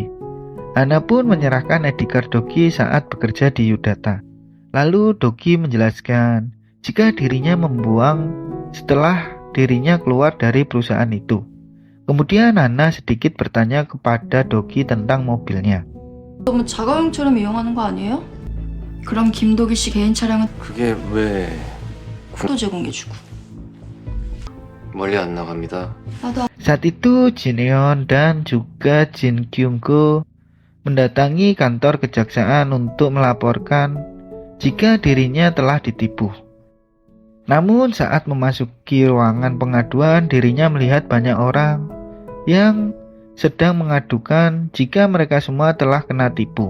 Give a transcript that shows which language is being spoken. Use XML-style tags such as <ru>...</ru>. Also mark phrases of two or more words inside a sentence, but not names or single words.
<id>Hanna pun menyerahkan ID card Dogi saat bekerja di Yudata. Lalu Dogi menjelaskan jika dirinya membuang setelah dirinya keluar dari perusahaan itu. Kemudian Hanna sedikit bertanya kepada Dogi tentang mobilnya.</id> <ko>너무 자가용처럼 이용하는 거 아니에요? 그럼 김도기 씨 개인 차량은 그게 왜 또 제공해주고. 멀리 안 나갑니다. 나도</ko> <id>Saat itu Jineon dan juga Jin Kyung-go mendatangi kantor kejaksaan untuk melaporkan jika dirinya telah ditipu. Namun saat memasuki ruangan pengaduan, dirinya melihat banyak orang yang sedang mengadukan jika mereka semua telah kena tipu.</id>